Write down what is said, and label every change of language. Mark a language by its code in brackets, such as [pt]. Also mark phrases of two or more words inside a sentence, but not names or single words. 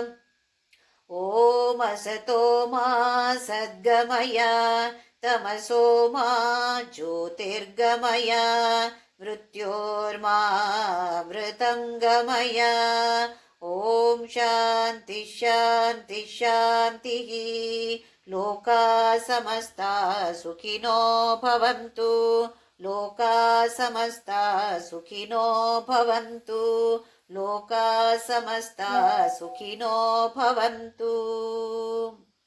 [sa] ಓಂ ಅಸತೋ ಮಾ ಸದ್ಗಮಯ ತಮಸೋ ಮಾ ಜ್ಯೋತಿರ್ಗಮಯ ಮೃತ್ಯೋರ್ಮಾ ಮೃತಂಗಮಯ. ಓಂ ಶಾಂತಿ ಶಾಂತಿ ಶಾಂತಿ. ಲೋಕಾ ಸಮಸ್ತಾ ಸುಖಿನೋ ಭವಂತು. ಲೋಕಾ ಸಮಸ್ತಾ ಸುಖಿನೋ ಭವಂತು. ಲೋಕಾ ಸಮಸ್ತಾ ಸುಖಿನೋ ಭವಂತು.